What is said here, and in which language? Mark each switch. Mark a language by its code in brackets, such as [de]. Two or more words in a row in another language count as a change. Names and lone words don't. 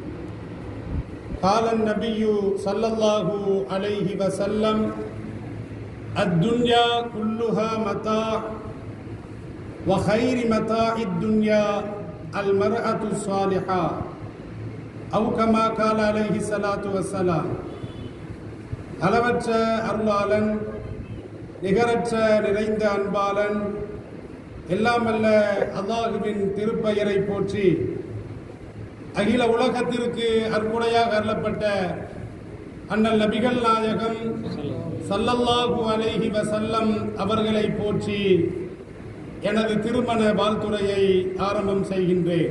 [ar] قال النبي صلى الله عليه وسلم: الدنيا كلها متاع وخير متاع الدنيا المرأة الصالحة، أو كما قال عليه الصلاة والسلام. [ta] அளவற்ற அருளாளன், நிகரற்ற நிறைந்த அன்பாளன், எல்லாமல்ல அல்லாஹுவின் திருப்பெயரை போற்றி அகில உலகத்திற்கு அற்புடையாக அருளப்பட்ட அண்ணல் நபிகள் நாயகம் [ar] صلى الله عليه وسلم [ta] அவர்களை போற்றி எனது திருமண வாழ்த்துரையை ஆரம்பம் செய்கின்றேன்.